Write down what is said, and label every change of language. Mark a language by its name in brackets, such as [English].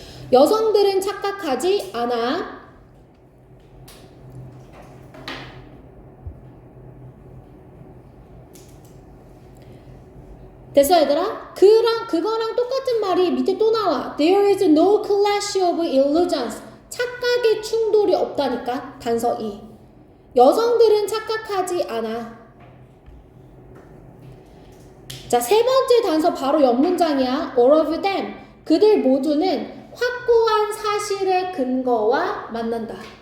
[Korean] 여성들은 착각하지 않아. 됐어, 얘들아? 그거랑 똑같은 말이 밑에 또 나와. [English] There is no clash of illusions. [Korean] 착각의 충돌이 없다니까. 단서 2. 여성들은 착각하지 않아. 자, 세 번째 단서 바로 옆 문장이야. [English] All of them. [Korean] 그들 모두는 확고한 사실의 근거와 만난다.